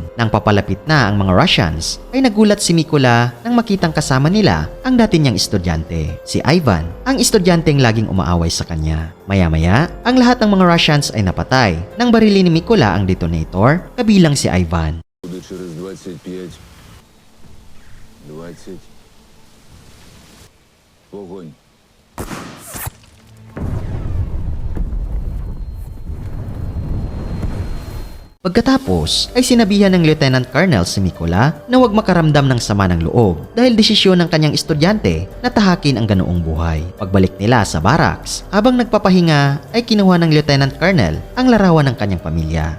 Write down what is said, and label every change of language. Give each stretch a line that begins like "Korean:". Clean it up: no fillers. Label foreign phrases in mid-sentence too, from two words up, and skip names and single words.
Filipino: Nang papalapit na ang mga Russians, ay nagulat si Mikola nang makitang kasama nila ang dati niyang estudyante, si Ivan, ang estudyanteng laging umaaway sa kanya. Maya-maya, ang lahat ng mga Russians ay napatay nang barilin ni Mikola ang detonator, kabilang si Ivan.
Ukrainian: Буде через 25. 20. Вогонь.
Filipino: Pagkatapos ay sinabihan ng
English: Lieutenant Colonel
Filipino: si Mikola na huwag makaramdam ng sama ng loob dahil desisyon ng kanyang estudyante na tahakin ang ganoong buhay. Pagbalik nila sa barracks, habang nagpapahinga ay kinuha ng
English: Lieutenant Colonel
Filipino: ang larawan ng kanyang pamilya.